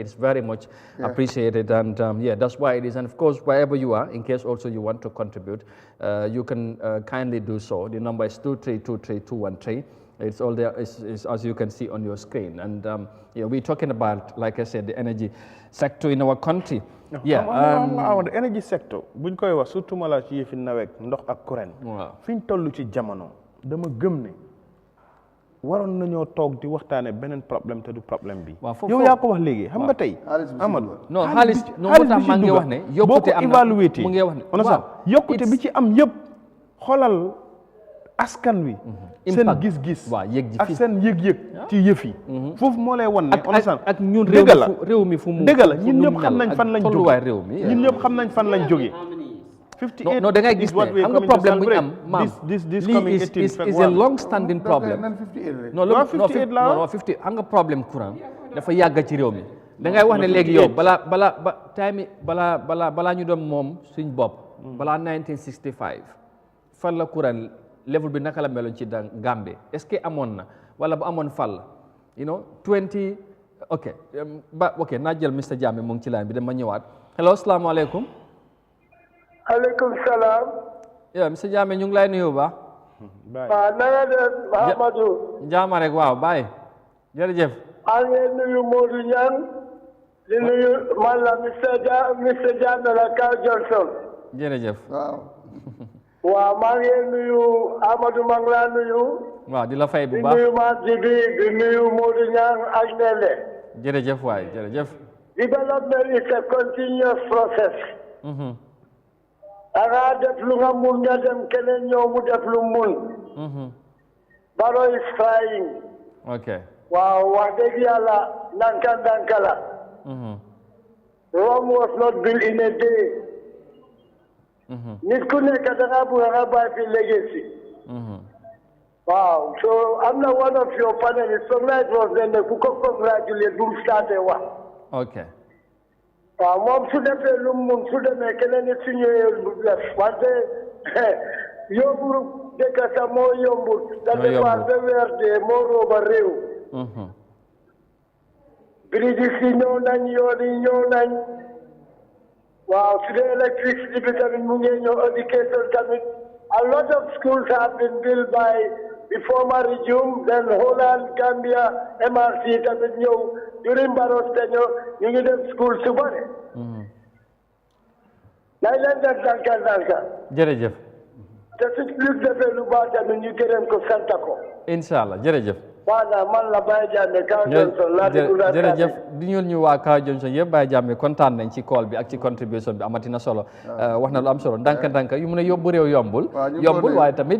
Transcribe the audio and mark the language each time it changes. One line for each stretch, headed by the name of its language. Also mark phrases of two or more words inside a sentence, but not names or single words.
English: It's very much appreciated, and that's why it is. And of course, wherever you are, in case also you want to contribute, you can kindly do so. The number is 2323213. It's all there, is as you can see on your screen. And we're talking about, like I said, the energy sector in our country. The energy sector
Wolof: buñ koy wax surtout mala ci yëfi nawet ndox ak courant fiñ tollu ci jamono dama gëm ne waroon nañoo toog di waxtaane beneen problème te du problème bi yow yaa ko wax léegi xam nga tey Amadou non xaalis moo tax maa ngi wax ne yokkute am na mu ngi wax ne yokkute bi ci am yëpp xoolal askan wi. seen gis-gis. ak seen yëg-yëg ci yëf yi. foofu moo lay wan ne. ak ñun réew mi fu mu dëgg la ñun ñëpp xam nañ fan lañ jógee ñun ñëpp xam nañ fan lañ jógee. 58 non da ngay gis ne xam nga problème bu ñu am maam lii
English: is a long standing problem.
Wolof: non 58 xam nga problème courant dafa yàgg ci réew mi. da ngay wax ne léegi yow balaa ñu doon moom suñ bopp. balaa 1965 fan la courant level bi naka la meloon ci Gambie
French: est-ce que
Wolof: amoon na wala bu amoon fan la
English: you know
Wolof: 20 ok naa jël Mr Jammeh mu ngi ci line bi dama ñëwaat hello asalaamaaleykum. aleykum salaam. yow Mr Jammeh ñu ngi lay nuyu ba. waaw na nga def Mahamadou. jaama rek waaw bye jërëjëf. maa ngi nuyu Modou Niang di nuyu man la Mr Jammeh la Kaw Johnson. jërëjëf. waaw maa ngi nuyu Amadou maa ngi laa nuyu. waaw di la fay bu baax di nuyu maa Jibi di nuyu Modou Niang ak Nele. jërëjëf waay jërëjëf.
English: Development is a continuous process.
Wolof: da ngaa def lu nga mun nga dem keneen ñëw mu def lu mun.
English: Barrow is trying.
Wolof: ok. waaw wax dëgg yàlla ndànka la.
English: Rome was not built in a day.
Wolof: nit ku nekk da ngaa bëgg nga bàyyi fi legacy. waaw so am na
English: one of your panelists congratulate
Wolof: was ne ku ko congratulate bu mu starté wax. ok. waaw moom su defee lu mu mun su demee keneen nit su ñëwee lu def wante yóbbu dëkk sax moo yombul. da defar ba weer dee moo rooba réew. bridges yi ñëw nañ yoon yi ñëw nañ. waaw su dee electricity bi tamit mu ngi ñëw education tamit
English: a lot of schools have been built by the former regime then
Wolof: Holland Gambia MRC tamit ñëw
English: during Barrow's tenure
Wolof: ñu ngi def school su bare. nañ leen def ndànka. jërëjëf. te su lu defee lu baax tamit ñu gërëm ko sant ko.
Arabic: إن شاء الله
Wolof: jërëjëf. voilà man la Baye Jammeh Kaw Johnson jërëjëf di ñu waa Kaw Johnson yëpp Baye Jammeh kontaan nañ ci call bi ak ci contribution bi amati na solo wax na lu am solo ndànk yu mun a yóbbu réew yombul waaye tamit